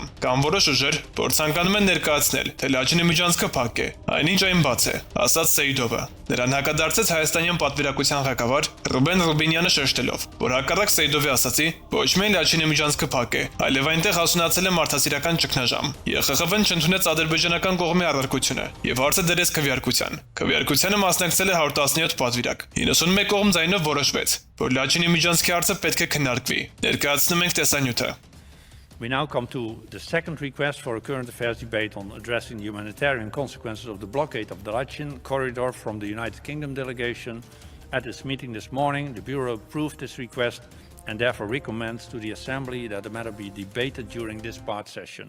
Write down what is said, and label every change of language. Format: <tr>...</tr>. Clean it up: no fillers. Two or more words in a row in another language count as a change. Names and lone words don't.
<hy>կամ որոշ ուժեր, որ ցանկանում են ներկայացնել, թե Լաչինի միջանցքը փակ է, այնինչ այն բաց է, ասաց Սեյդովը։ Նրան հակադարձեց հայաստանյան պատվիրակության ղեկավար Ռուբեն Ռուբինյանը շեշտելով, որ հակառակ Սեյդովի ասացի, ոչ միայն Լաչինի միջանցքը փակ է, այլև այնտեղ հասունացել է մարդասիրական ճգնաժամ։ ԵԽԽՎ-ն չընդունեց ադրբեջանական կողմի առարկությունը եւ հարցը դրեց քվեարկության։ Քվեարկությանը մասնակցել է 117 պատվիրակ։ 91 կողմ ձայնով որոշվեց, որ Լաչինի միջանցքի հարցը պետք է քննարկվի։ Ներկայացնում ենք տեսանյութը։</hy> <en>We now come to the second request for a current affairs debate on addressing the humanitarian consequences of the blockade of the Lachin corridor from the United Kingdom delegation. At its meeting this morning, the Bureau approved this request and therefore recommends to the Assembly that the matter be debated during this part session.</en>